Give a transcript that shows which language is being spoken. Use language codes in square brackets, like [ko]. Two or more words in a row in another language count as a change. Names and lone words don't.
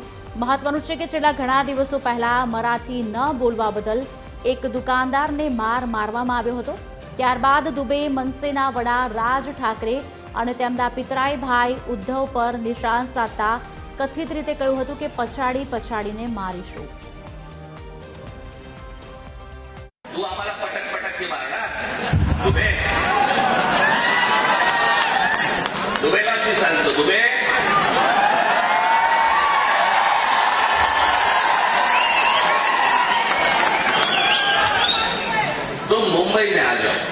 [gu] મહત્વનું છે કે છેલ્લા ઘણા દિવસો પહેલા મરાઠી ન બોલવા બદલ એક દુકાનદારને મારવામાં આવ્યો હતો। ત્યારબાદ દુબે મનસેના વડા રાજ ઠાકરે અને તેમના પિતરાઈ ભાઈ ઉદ્ધવ પર નિશાન સાધતા કથિત રીતે કહ્યું હતું કે પછાડીને મારીશું। [mr] तू आम्हाला [hi] पटक पटक के [mr] मारणार दुबे दुबेला तू सांगतो दुबे [hi] तुम मुंबई में आ जाओ